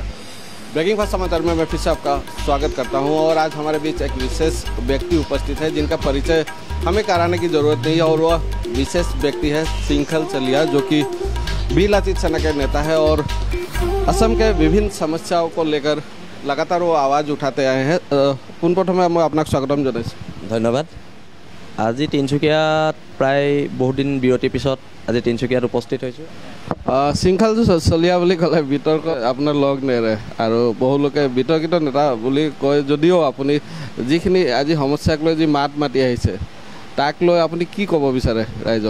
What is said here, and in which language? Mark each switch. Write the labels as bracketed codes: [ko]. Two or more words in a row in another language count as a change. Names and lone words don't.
[hi] ब्रेकिंग फास्ट समाचार में मैं फिर से आपका स्वागत करता हूं और आज हमारे बीच एक विशेष व्यक्ति उपस्थित है जिनका परिचय हमें कराने की ज़रूरत नहीं है और वह विशेष व्यक्ति है सिंघल चलिया, जो कि बीलातीत सेना के नेता है और असम के विभिन्न समस्याओं को लेकर लगातार वो आवाज़ उठाते आए हैं। পোনপ্ৰথমে मैं आपको स्वागतम जनाइছোঁ। धन्यवाद। [as] আজি তিনিচুকীয়াত প্ৰায় বহুদিন বিৰতিৰ পিছত আজি তিনিচুকীয়াত উপস্থিত হৈছোঁ। সিংখাল চলিয়া বুলি ক'লে বিতৰ্ক আপোনাৰ লগ নেৰে আৰু বহু লোকে বিতৰ্কিত নেতা বুলি কয়, যদিও আপুনি যিখিনি আজি সমস্যাক লৈ যি মাত মাতি আহিছে তাক লৈ আপুনি কি ক'ব বিচাৰে ৰাইজক?